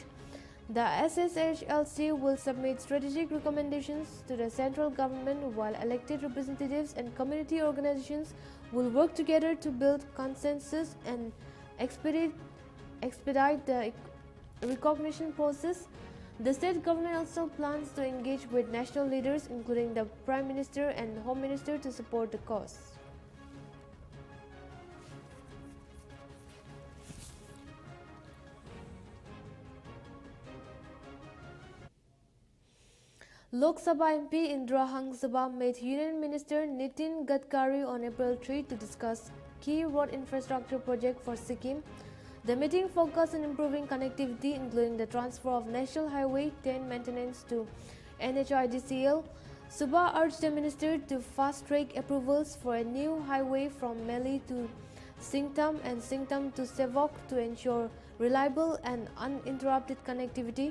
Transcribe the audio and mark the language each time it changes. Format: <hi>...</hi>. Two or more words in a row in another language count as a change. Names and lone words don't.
<en>The SSHLC will submit strategic recommendations to the central government, while elected representatives and community organizations will work together to build consensus and expedite the recognition process. The state government also plans to engage with national leaders, including the Prime Minister and Home Minister, to support the cause. Lok Sabha MP Indra Hangsabha met Union Minister Nitin Gadkari on April 3 to discuss key road infrastructure project for Sikkim. The meeting focused on improving connectivity, including the transfer of National Highway 10 maintenance to NHIDCL. Subha urged the minister to fast-track approvals for a new highway from Meli to Singtam and Singtam to Sevok to ensure reliable and uninterrupted connectivity.</en>